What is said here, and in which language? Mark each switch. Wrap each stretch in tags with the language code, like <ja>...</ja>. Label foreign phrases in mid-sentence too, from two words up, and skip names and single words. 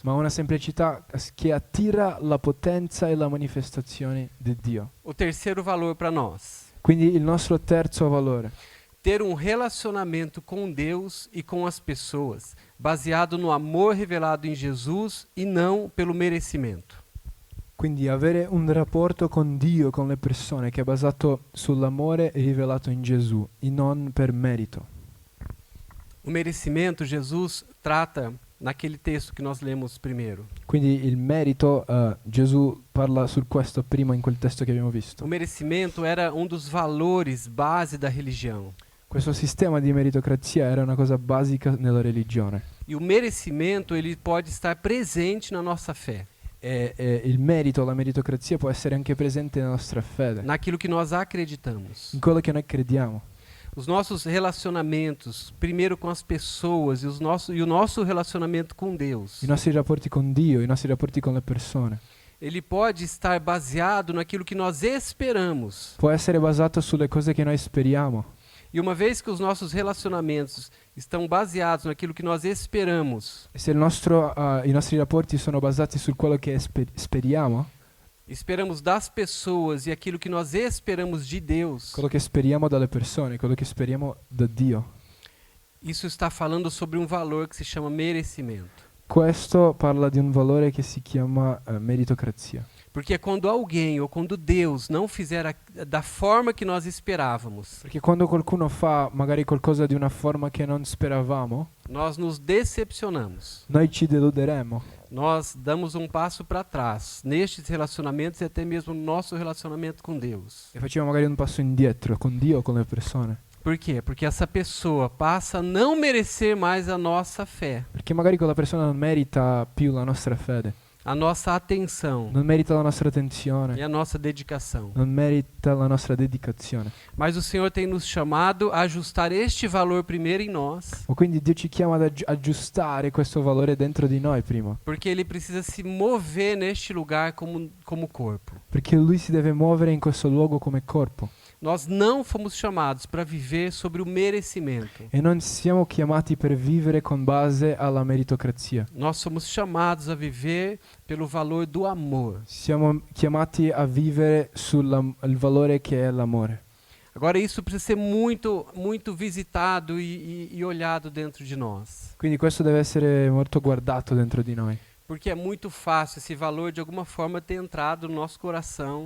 <it>ma una semplicità che attira la potenza e la manifestazione di Dio.</it> <pt>O terceiro valor para nós,</pt> <it>Quindi il nostro terzo valore,</it> <pt>ter um relacionamento com Deus e com as pessoas, baseado no amor revelado em Jesus e não pelo merecimento.</pt> <it>quindi avere un rapporto con Dio, con le persone, che è basato sull'amore rivelato in Gesù e non per merito.</it> <pt>O merecimento, Jesus trata naquele texto que nós lemos primeiro.</pt> <it>Quindi il merito, Gesù parla su questo prima in quel testo che abbiamo visto.</it> <pt>O merecimento era um dos valores base da religião.</pt> <it>Questo sistema di meritocrazia era una cosa basica nella religione.</it> <pt>E o merecimento, ele pode estar presente na nossa fé,</pt> <it>E il merito, la meritocrazia può essere anche presente nella nostra fede,</it> <pt>naquilo que nós acreditamos.</pt> <it>in quello che noi crediamo.</it> <pt>Os nossos relacionamentos, primeiro com as pessoas e o nosso relacionamento com Deus,</pt> <it>I nostri rapporti con Dio, i nostri rapporti con le persone.</it> <pt>ele pode estar baseado naquilo que nós esperamos.</pt> <it>può essere basato sulle cose che noi speriamo.</it> <pt>E uma vez que os nossos relacionamentos estão baseados naquilo que nós esperamos,</pt> <it>E se i nostri rapporti sono basati su quello che speriamo,</it> <pt>esperamos das pessoas e aquilo que nós esperamos de Deus,</pt> <it>quello che speriamo dalle persone, quello che speriamo da Dio,</it> <pt>isso está falando sobre um valor que se chama merecimento.</pt> <it>questo parla di un valore che si chiama meritocrazia.</it> <pt>Porque é quando alguém ou quando Deus não fizer da forma que nós esperávamos,</pt> <it>Perché quando qualcuno fa magari qualcosa di una forma che non speravamo,</it> <pt>nós nos decepcionamos.</pt> <it>noi ci deluderemo.</it> <pt>Nós damos um passo para trás nestes relacionamentos e até mesmo no nosso relacionamento com Deus.</pt> <it>E facciamo magari un passo indietro con Dio, con le persone.</it> <pt>Por quê? Porque essa pessoa passa a não merecer mais a nossa fé,</pt> <it>Perché magari quella persona non merita più la nostra fede,</it> <pt>a nossa atenção</pt> <it>non merita la nostra</it> <pt>e</pt> <it>attenzione,</it> <pt>a nossa dedicação.</pt> <it>non merita la nostra dedicazione.</it> <pt>Mas o Senhor tem nos chamado a ajustar este valor primeiro em nós,</pt> <it>O quindi Dio ci chiama ad aggiustare questo valore dentro di noi prima,</it> <pt>porque Ele precisa se mover neste lugar como corpo.</pt> <it>perché Lui si deve muovere in questo luogo come corpo.</it> <pt>Nós não fomos chamados para viver sobre o merecimento.</pt> <it>E non siamo chiamati per vivere con base alla meritocrazia.</it> <pt>Nós somos chamados a viver pelo valor do amor.</pt> <it>Siamo chiamati a vivere sul valore che è l'amore.</it> <pt>Agora isso precisa ser muito visitado e olhado dentro de nós.</pt> <it>Quindi questo deve essere molto guardato dentro di noi.</it> <pt>Porque é muito fácil esse valor de alguma forma ter entrado no nosso coração</pt>